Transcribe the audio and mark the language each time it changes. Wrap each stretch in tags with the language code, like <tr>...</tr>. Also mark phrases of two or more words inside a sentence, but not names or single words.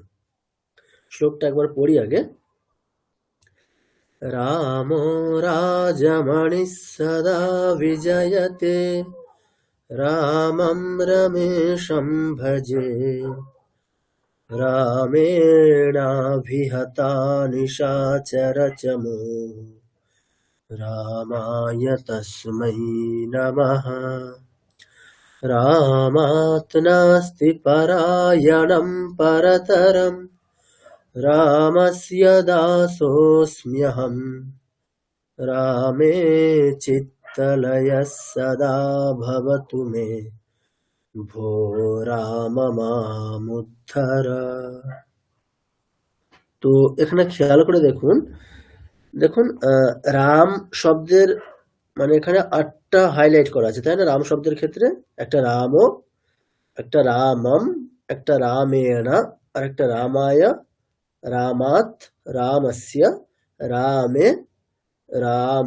<bn>শ্লোকটা একবার পড়ি আগে।</bn> <sa>রামো রাজমণিঃ সদা বিজয়তে, রামং রমেশং ভজে, রামেणाभिहता निशाचरचमो, रामाय तस्मै नमः। रामात् नास्ति परायणं परतरं, रामस्य दासोऽस्म्यहम्, रामे चित्तलयः सदा भवतु मे, ভো রাম মামুদ্ধর।</sa> <bn>তো এখানে খেয়াল করে দেখুন, দেখুন রাম শব্দের মানে এখানে 8টা হাইলাইট করা আছে, তাই না? রাম শব্দের ক্ষেত্রে একটা রামও, একটা রামম, একটা রামেণ, আর একটা রামায়, রামাত, রামস্য, রামে, রাম।</bn>